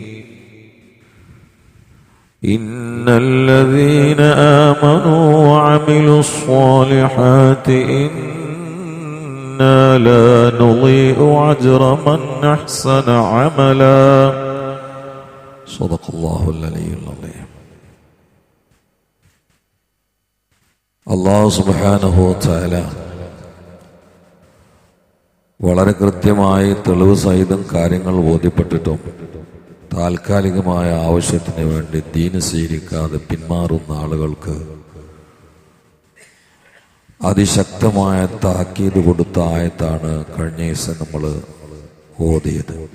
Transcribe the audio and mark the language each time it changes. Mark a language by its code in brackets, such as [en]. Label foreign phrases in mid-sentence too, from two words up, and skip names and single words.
[ar] إن الذين آمنوا وعملوا الصالحات إنا لا نضيع أجر من أحسن عملا. صدق الله العلي العظيم. [ml] അല്ലാഹു [ar] سبحانه وتعالى [ml] വളരെ കൃത്യമായി തെളിവ് സഹിതം കാര്യങ്ങൾ ബോധ്യപ്പെട്ടിട്ടും താൽക്കാലികമായ ആവശ്യത്തിന് വേണ്ടി ദീന് സ്വീകരിക്കാതെ പിന്മാറുന്ന ആളുകൾക്ക് അതിശക്തമായ താക്കീത് കൊടുത്ത ആയത്താണ് കഴിഞ്ഞ ദിവസം നമ്മൾ ഓതിയത്.